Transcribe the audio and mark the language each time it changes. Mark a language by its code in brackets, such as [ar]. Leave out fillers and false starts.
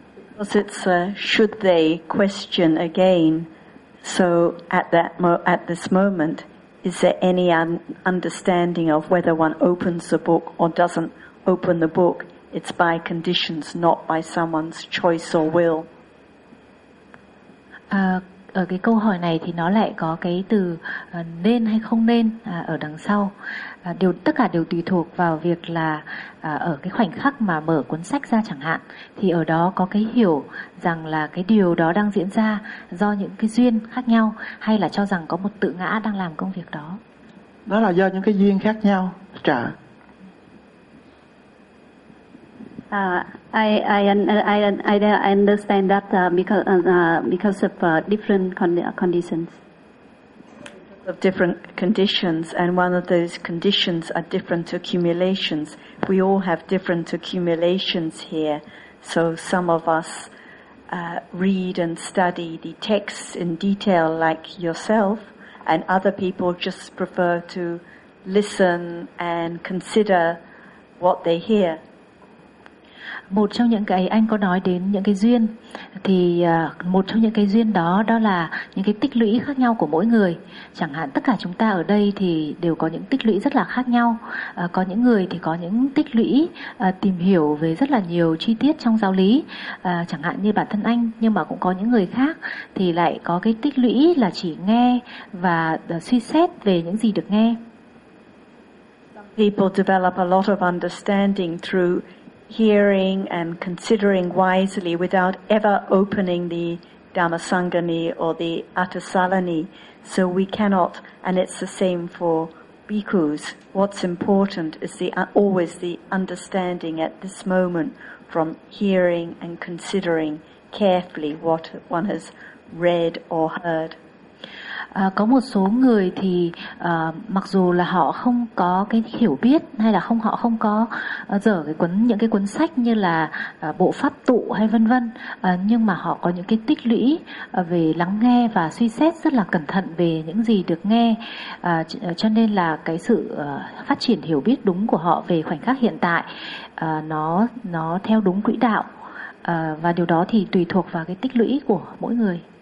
[en] Because it's should they question again, so at this moment, is there any understanding of whether one opens the book or doesn't open the book? It's by conditions, not by someone's choice or will. [vi] Ở cái câu hỏi này thì nó lại có cái từ nên hay không nên ở đằng sau. Tất cả đều tùy thuộc vào việc là ở cái khoảnh khắc mà mở cuốn sách ra chẳng hạn, thì ở đó có cái hiểu rằng là cái điều đó đang diễn ra do những cái duyên khác nhau, hay là cho rằng có một tự ngã đang làm công việc đó. Đó là do những cái duyên khác nhau. Trả. [en] I understand that because of different conditions. Of different conditions, and one of those conditions are different accumulations. We all have different accumulations here, so some of us read and study the texts in detail like yourself, and other people just prefer to listen and consider what they hear. [vi] Một trong những cái anh có nói đến những cái duyên, thì một trong những cái duyên đó là những cái tích lũy khác nhau của mỗi người. Chẳng hạn tất cả chúng ta ở đây thì đều có những tích lũy rất là khác nhau. Có những người thì có những tích lũy tìm hiểu về rất là nhiều chi tiết trong giáo lý, chẳng hạn như bản thân anh, nhưng mà cũng có những người khác thì lại có cái tích lũy là chỉ nghe và suy xét về những gì được nghe. [en] People develop a lot of understanding through hearing and considering wisely without ever opening the Dhammasangani or the Atisalani. So we cannot, and it's the same for bhikkhus. What's important is always the understanding at this moment from hearing and considering carefully what one has read or heard. [vi] có một số người thì mặc dù là họ không có cái hiểu biết hay là không họ không có dở cái cuốn những cái cuốn sách như là bộ pháp tụ hay vân vân, nhưng mà họ có những cái tích lũy về lắng nghe và suy xét rất là cẩn thận về những gì được nghe, cho nên là cái sự phát triển hiểu biết đúng của họ về khoảnh khắc hiện tại nó theo đúng quỹ đạo, và điều đó thì tùy thuộc vào cái tích lũy của mỗi người.